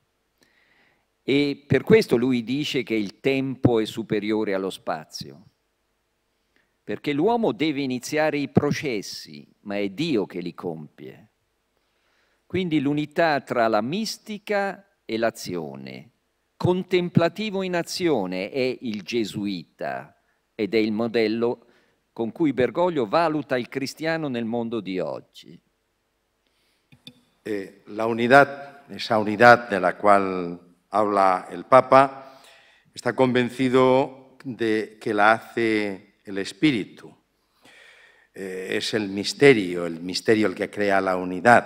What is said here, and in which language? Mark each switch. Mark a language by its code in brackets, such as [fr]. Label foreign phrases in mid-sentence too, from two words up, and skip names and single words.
[it] E per questo lui dice che il tempo è superiore allo spazio, perché l'uomo deve iniziare i processi, ma è Dio che li compie. Quindi l'unità tra la mistica e l'azione, contemplativo in azione, è il gesuita ed è il modello con cui Bergoglio valuta il cristiano nel mondo di oggi. [es] La unidad, esa unidad de la cual habla el Papa, está convencido de que la hace el Espíritu. Es el misterio el que crea la unidad.